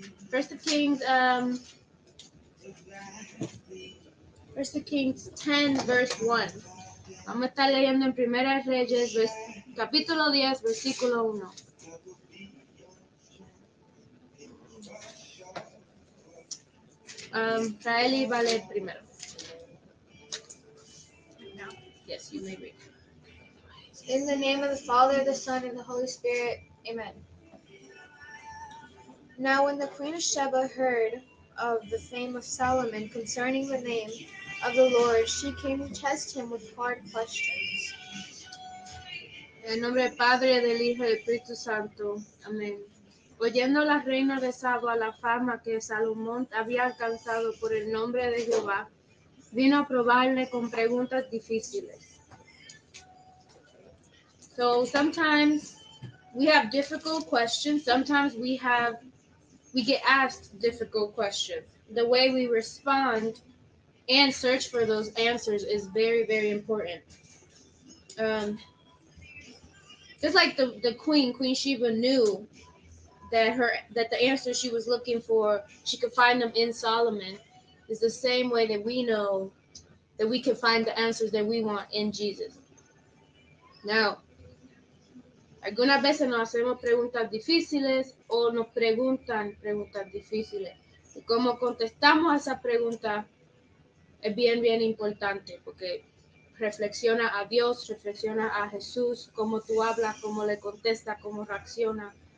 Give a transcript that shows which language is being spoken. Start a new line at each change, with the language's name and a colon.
English: First of Kings, First of Kings 10, verse 1.
Spanish: Vamos a estar leyendo en Primera Reyes, capítulo 10, versículo 1. Raeli va a leer primero. No.
English: Yes, you may read. In the name of the Father, the Son, and the Holy Spirit. Amen. Now when the Queen of Sheba heard of the fame of Solomon concerning the name of the Lord, she came to test him with hard questions.
Spanish: En nombre del Padre, del Hijo y del Espíritu Santo. Amén. Oyendo la reina de Saba la fama que Salomón había alcanzado por el nombre de Jehová, vino a probarle con preguntas difíciles.
English: So sometimes we have difficult questions. Sometimes we get asked difficult questions. The way we respond and search for those answers is very, very important. Just like the Queen Sheba knew that the answers she was looking for, she could find them in Solomon. It's the same way that we know that we can find the answers that we want in Jesus.
Spanish: Now, algunas veces nos hacemos preguntas difíciles o nos preguntan preguntas difíciles. Y cómo contestamos a esa pregunta es bien, bien importante, porque reflexiona a Dios, reflexiona a Jesús, cómo tú hablas, cómo le contestas, cómo reacciona.